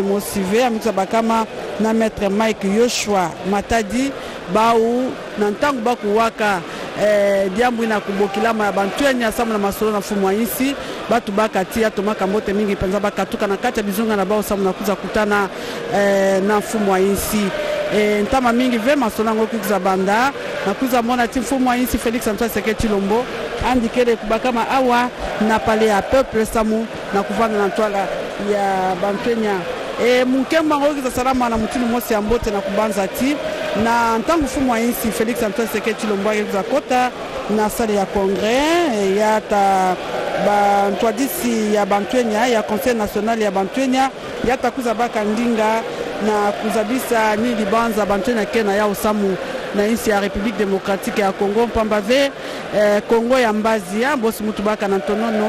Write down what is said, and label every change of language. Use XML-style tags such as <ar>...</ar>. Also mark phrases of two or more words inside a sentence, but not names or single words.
<ktu>mosive amikusa bakama na maître Mike Yoshua Matadi bau na ntangu bakuwaka diambu ina kubokilama ya bantwenya samu na masolo na fumu wa insi batu bakati ya tomaka mbote mingi penza bakatuka na kati ya bizunga na bao samu na kuza kutana na fumu wa insi ntama mingi ve masolo ngo kuza banda na kuza mona ti fumu wa insi Félix Antoine Tshisekedi Tshilombo andikele kubakama awa na palais ya peuple samu na kuvana na twala ya bantwenya mukemba ngo kuza salama na mutini mosi ya mbote na kubanza ti na ntangu fumu wa insi Félix Antoine Tshisekedi Tshilombo kuza kota na sale ya congrès ya ta bantwadisi ya bantwenya ya</ktu> <fr>conseil national</fr> <ktu>ya bantwenya ya ta kuza baka ndinga na kuzabisa ni libanza bantwenya kena ya usamu na insi ya République démocratique ya Congo mpamba ve Congo ya mbazi ya bosi mutu baka na tonono</ktu>